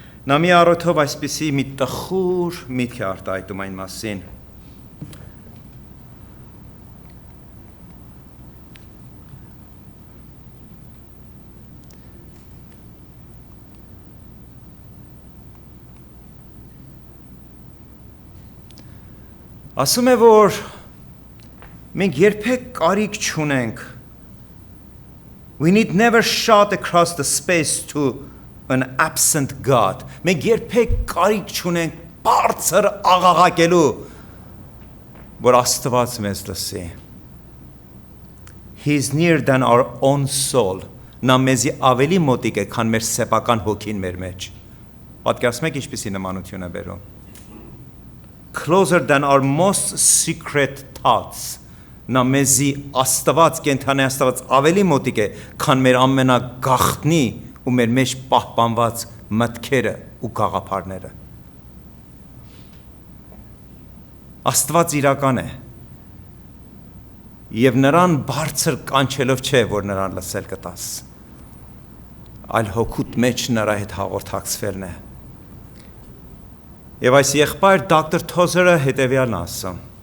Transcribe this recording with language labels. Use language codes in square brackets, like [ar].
[hy] Նա մի առօրյով այսպիսի մի տխուր միտք է արտահայտում այն մասին, ասում է, որ մենք երբեք կարիք չունենք. [en] we need never shout across the space to an absent God. [hy] Մենք երբեք կարիք չունենք բարձր աղաղակելու, որ Աստված մեզ լսի. [en] He is nearer than our own soul. [hy] Նա մեզի ավելի մոտիկ է, քան մեր սեփական հոգին մեր մեջ։ Պատկերացնում եք ինչպիսի նմանություն է բերում. [en] Closer than our most secret thoughts. [hy] Նա մեզի Աստված, կենթանի Աստված ավելի մոտիկ է, քան մեր ամենագաղտնի ու մեր մեջ պահպանված մտքերը ու գաղափարները։ Աստված իրական է։ Եվ նրան բարձր կանչելով չէ, որ նրան լսել կտաս, այլ հոգուտ մեջ նրա հետ հաղորդակցվելն է։ Եվ այս եղբայր Դոկտոր Թոզերը հետևյալն ասում.